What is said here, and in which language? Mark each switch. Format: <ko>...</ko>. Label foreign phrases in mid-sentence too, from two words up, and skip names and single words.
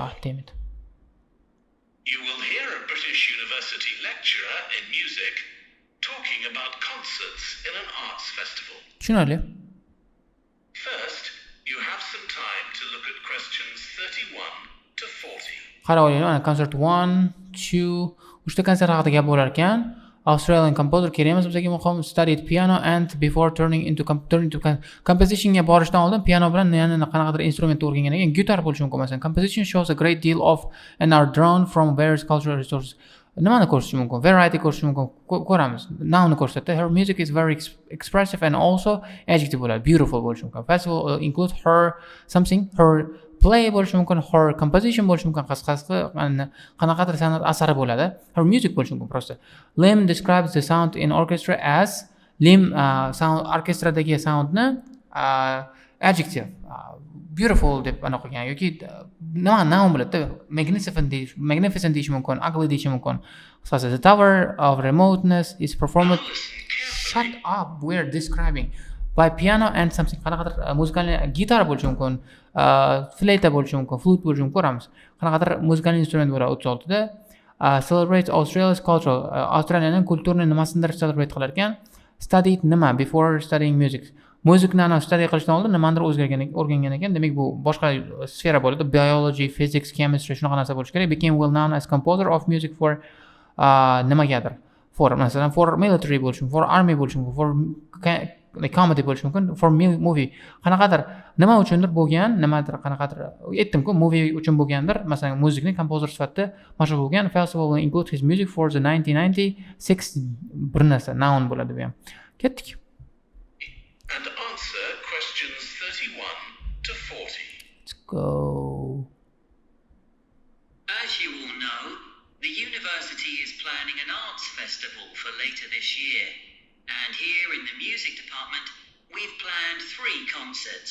<en>Ah, damn it. You will hear a British university lecturer in music talking about concerts in an arts festival.</en> <uz>Tushunarli.</uz> <en>First, you have some time to look at questions 31 to 40.</en> <uz>Qarab oling, mana concert 1, 2, 3 ta konsert haqida gap bo'lar ekan.</uz> <en>Australian composer</en> <uz>kerak emas bizga muhim</uz> <en>studied piano and before turning into</en> <uz>compositionga borishdan oldin piano bilan yana qanaqadir instrumentni o'rgangan ekan. Gitar bo'lishi mumkin masalan.</uz> <en>Composition shows a great deal of and are drawn from various cultural resources.</en> <uz>Nimani ko'rish mumkin? Variety ko'rish mumkin. Ko'ramiz. Noun ko'rsatdi.</uz> <en>Her music is very expressive and also adjective</en> <uz>bo'ladi. Beautiful bo'lishi mumkin.</uz> <en>Festival include her something, her play</en> <uz>bo'lishi mumkin,</uz> <en>her composition</en> <uz>bo'lishi mumkin, qisqasi qanaqadir san'at asari bo'ladi.</uz> <en>Her music</en> <uz>bo'lishi mumkin prosta.</uz> <en>Lim describes the sound in orchestra as Lim sound</en> <uz>orkestradagi soundni</uz> <en>adjective beautiful</en> <uz>deb anaqa qilgan yoki nima noun bo'ladi. Magnificent deyish mumkin, ugly deyish mumkin. Qisqasi</uz> <en>the tower of remoteness is performed. Shut up, we're describing by piano and something.</en> <uz>Qanaqadir muzikal gitar bo'lishi mumkin, fleyta bo'lishi mumkin, flute bo'lishi mumkin. Ko'ramiz. Qanaqadir muzikal instrument bo'ladi 36 da.</uz> <en>Celebrates Australia's cultural.</en> <uz>Australiyaning kulturini nimasindir celebrate qilar ekan. Studied nima</uz> <en>before studying music.</en> <uz>Muzikni study qilishdan oldin nimadir o'rgangan ekan. Demak bu boshqa sfera bo'ladi.</uz> <en>Biology, physics, chemistry</en> <uz>shunaqa narsa bo'lishi kerak.</uz> <en>Became well known as composer of music for</en> <uz>nimagadir. For masalan</uz> <en>for military</en> <uz>bo'lishi mumkin,</uz> <en>for army</en> <uz>bo'lishi mumkin,</uz> <en>for comedy</en> <uz>bo'lishi mumkin,</uz> <en>for movie.</en> <uz>Qanaqadir nima uchundir bo'lgan, nimadir qanaqadir aytdim-ku, movie uchun bo'lgandir. Masalan, muzikni kompozer sifatida mashhur bo'lgan.</uz> <en>Festival will include his music for the 1996</en> <uz>bir narsa noun bo'ladi bu ham. Ketdik.</uz> <en>And answer questions 31 to 40. Let's go. As you all know, the university is planning an arts festival for later this year. And here in the music department, we've planned 3 concerts.</en>